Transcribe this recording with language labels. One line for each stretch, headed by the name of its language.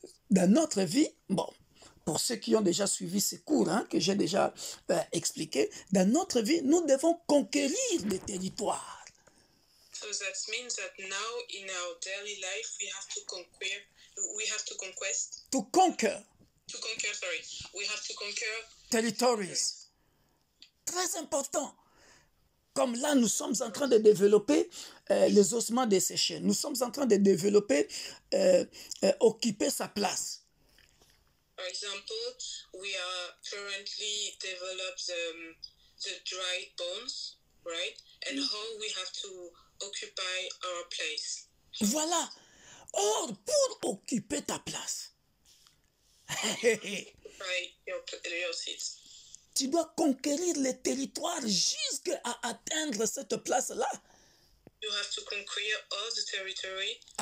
French: Dans notre vie, bon, pour ceux qui ont déjà suivi ces cours, hein, que j'ai déjà expliqué, dans notre vie, nous devons conquérir des territoires.
English: So that means that now in our daily life we have to conquer. We have to conquest. To conquer. To conquer, sorry. We have to conquer territories.
French: Très important. Comme là, nous sommes en train de développer les ossements desséchés. Nous sommes en train de développer, occuper sa place.
English: For example, we are currently develop the dried bones, right? And how we have to occupy our place.
French: Voilà. Or, pour occuper ta place,
English: Occupy your seats.
French: tu dois conquérir les territoires jusqu'à atteindre cette place-là.
English: You have to conquer all the territory.